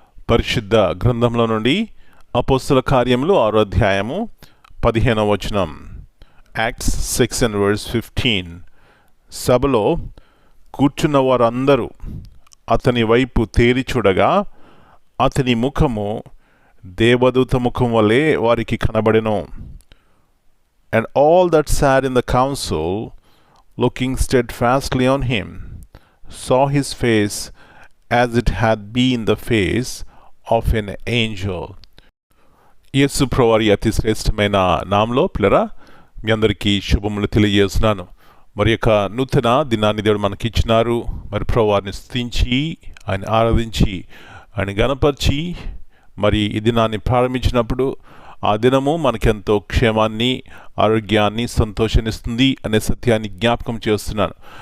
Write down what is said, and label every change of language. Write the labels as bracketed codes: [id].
[te] పరిశుద్ధ గ్రంథంలో నుండి అపోస్తల కార్యములు 6వ అధ్యాయము 15వ వచనం. యాక్ట్స్ 6:15. సభలో కూర్చున్న వారందరూ అతని వైపు తేరి చూడగా అతని ముఖము దేవదూత ముఖం వలె వారికి కనబడెను. [en] And all that sat in the council, looking steadfastly on him, saw his face as it had been the face of an angel. [te] యేసు ప్రభువారి అతి శ్రేష్టమైన నామంలో పిల్లరా మీ అందరికీ శుభములు తెలియజేస్తున్నాను. మరి యొక్క నూతన దినాన్ని దేవుడు మనకి ఇచ్చినారు. మరి ప్రభువారిని స్తుతించి ఆయన ఆరాధించి ఆయన గణపరిచి మరి ఈ దినాన్ని ప్రారంభించినప్పుడు ఆ దినము మనకెంతో క్షేమాన్ని, ఆరోగ్యాన్ని, సంతోషాన్నిస్తుంది అనే సత్యాన్ని జ్ఞాపకం చేస్తున్నాను.